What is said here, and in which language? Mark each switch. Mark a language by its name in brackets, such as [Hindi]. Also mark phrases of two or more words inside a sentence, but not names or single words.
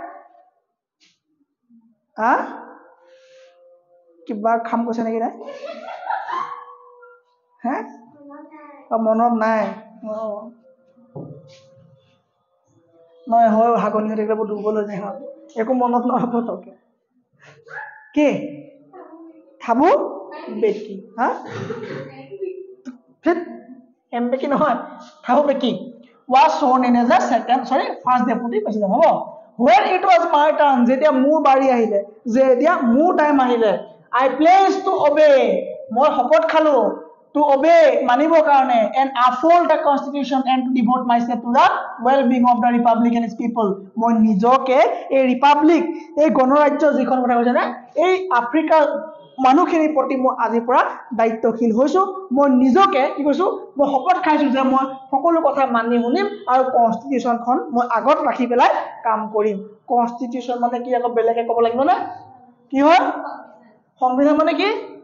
[Assamese] কিবা খাম কৈছে নেকি নাই হে মনত নাই নহয় হয় হাগনি হৈ থাকিলে দুৰ্বল হৈ যায় একো মনত নহব তোকে কি থাবু বেকি এম বেকি নহয় থাবু বেকি [English] was shown in as a first deputy president [Assamese] হ'ব [English] when it was my turn [Assamese] যেতিয়া মোৰ বাৰী আহিলে যেতিয়া মোৰ টাইম আহিলে [English] I pledged to obey [Assamese] মই শপত খালো [English] to obey [Assamese] মানিবৰ কাৰণে [English] and uphold the constitution and to devote myself to the well being of the republic and its people [Assamese] মই নিজকে এই ৰিপাব্লিক এই গণৰাজ্য যিখন কথা কৈছে না এই আফ্ৰিকাৰ মানুহখিনিৰ প্ৰতি মই আজিৰ পৰা দায়িত্বশীল হৈছো মই নিজকে কি কৈছো মই শপত খাইছো যে মই সকলো কথা মানি শুনিম আৰু কনষ্টিটিউচনখন মই আগত ৰাখি পেলাই কাম কৰিম কনষ্টিটিউচন মানে কি আকৌ বেলেগে ক'ব লাগিব না কি হয় সংবিধান মানে কি